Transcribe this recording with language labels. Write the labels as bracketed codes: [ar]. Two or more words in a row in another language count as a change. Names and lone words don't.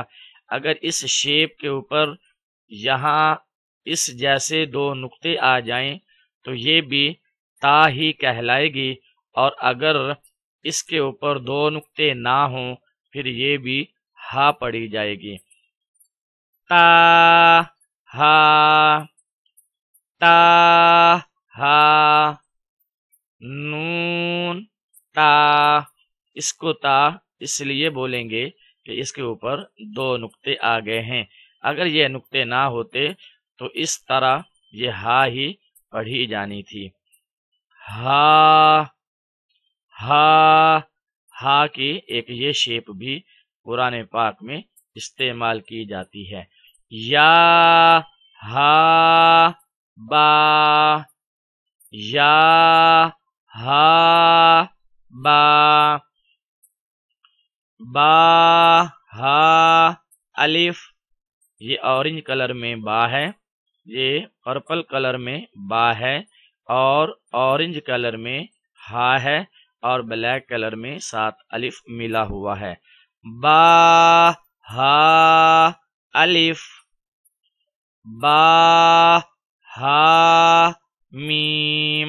[ur] اگر اس شیپ کے اوپر یہاں اس جیسے دو نقطے آ جائیں تو یہ بھی تا ہی کہلائے گی، اور اگر اس کے اوپر دو نقطے نہ ہوں پھر یہ بھی ہا پڑھی جائے گی، تا ہا تا ہا۔ نون تا، اس کو تا اس لیے بولیں گے کہ اس کے اوپر دو نقطے آ گئے ہیں، اگر یہ نقطے نہ ہوتے تو اس طرح یہ ہا ہی پڑھی جانی تھی۔ ہا ہا، ہا کی ایک یہ شیپ بھی قرآن پاک میں استعمال کی جاتی ہے۔ یا ہا با یا ہا با با ہا الف، یہ [en] orange colour [ur] میں با ہے، یہ [en] purple colour [ur] میں با ہے، اور [en] orange colour [ur] میں ہا ہے، اور [en] black colour [ur] میں ساتھ الف ملا ہوا ہے، با ہا الف با ہا میم۔